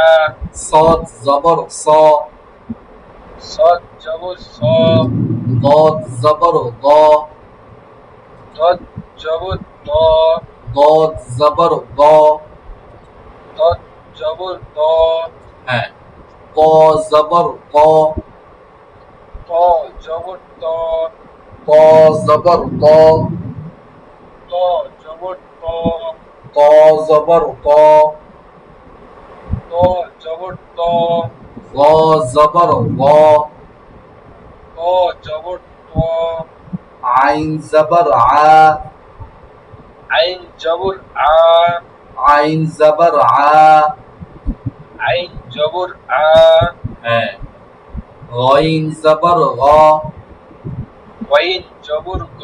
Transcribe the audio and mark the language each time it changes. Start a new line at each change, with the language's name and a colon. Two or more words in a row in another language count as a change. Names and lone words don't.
Bangla: সদ জবর স, সদ জবর স, দদ জবর দ, দদ জবর দ, দদ জবর দ। দদ জবর দ, হ্যাঁ, ক জবর ক, ত জবর ত, ক জবর ক, ত জবর ত, ক জবর ক, ত জবর ত, গ জবর গ, ত জবর ত, আইন জবর আ, আইন জবর আ, আইন জবর আ। আইন জবর আ, হ্যাঁ, গইন জবর গ, ওয়াইন জবর গ,